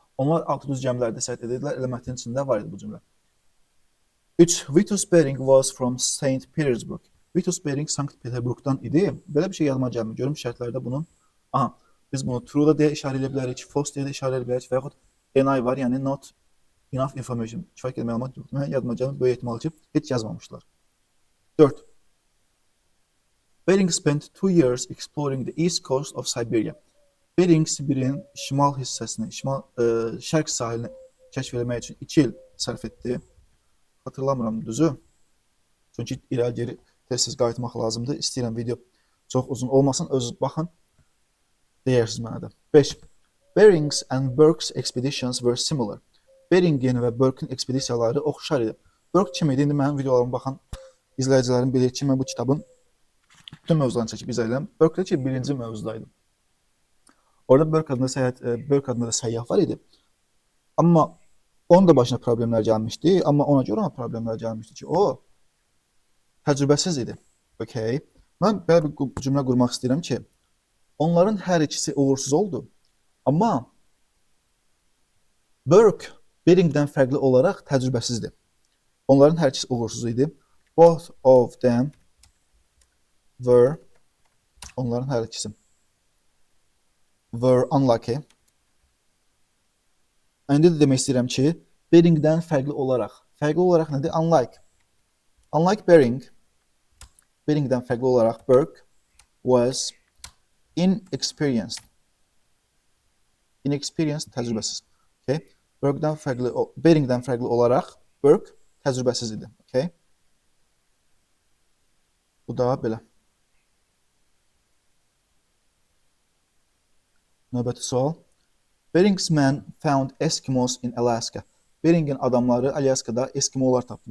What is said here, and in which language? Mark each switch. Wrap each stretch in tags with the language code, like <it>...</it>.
<az>Onlar 6 düz gəmilərdə səyahət edirdilər. Elə mətnin içində var idi bu cümlə. 3.</az> <en>Vitus Bering was from St.</en> <az>Petersburg. Vitus Bering Sankt Peterburgdan idi. Belə bir şey yadıma gəlmir. Görüm şərtlərdə bunun. Aha. Biz bunu true da deyə işarə edə bilərik, false deyə də işarə edə bilərik və yaxud NI var, yəni</az> <en>not enough information.</en> <az>Kifayət qədər məlumat yoxdur. Mən yadıma gəlmir, böyük ehtimal ki, heç yazmamışlar. 4.</az> <en>Bering spent 2 years exploring the east coast of Siberia.</en> <az>Bering Sibirin şimal hissəsini, şərq sahilini kəşf etmək üçün 2 il sərf etdi. Hatırlamıram düzü. Çünki irəli geri tez-tez qayıtmaq lazımdır. İstəyirəm video çox uzun olmasın, özünüz baxın. Deyirsiniz mənə də. 5.</az> <en>Bering's and Burke's expeditions were similar.</en> <az>Beringin və Burke'ın ekspedisiyaları oxşar idi. Burke kim idi? İndi mənim videolarıma baxan izləyicilərim bilir ki, mən bu kitabın bütün mövzularını çəkib izləyirəm. Burke ki, birinci mövzudaydı. Orada Burke adında da səyyah var idi. Amma onun da başına problemlər gəlmişdi. Amma ona görə ona problemlər gəlmişdi ki, o təcrübəsiz idi. Okay. Mən belə bir cümlə qurmaq istəyirəm ki, onların hər ikisi uğursuz oldu. Amma Burke Bering'dən fərqli olaraq təcrübəsizdir. Onların hər ikisi uğursuz idi.</az> <en>Both of them were,</en> <az>onların hər ikisi</az> <en>were unlucky.</en> <az>İndi də demək istəyirəm ki, Bering'dən fərqli olaraq nədir?</az> <en>Unlike. Unlike Bering,</en> <az>Bering'dən fərqli olaraq</az> <en>Burke was inexperienced.</en> <az>Inexperienced, təcrübəsiz. Okay. Bering'dən fərqli olaraq Burke təcrübəsiz idi.</az> <en>Okay.</en> <az>Bu da belə. Növbəti sual.</az> <en>Bering's men found Eskimos in Alaska.</en> <az>Bering'in adamları Alaska'da Eskimolar tapdı.</az>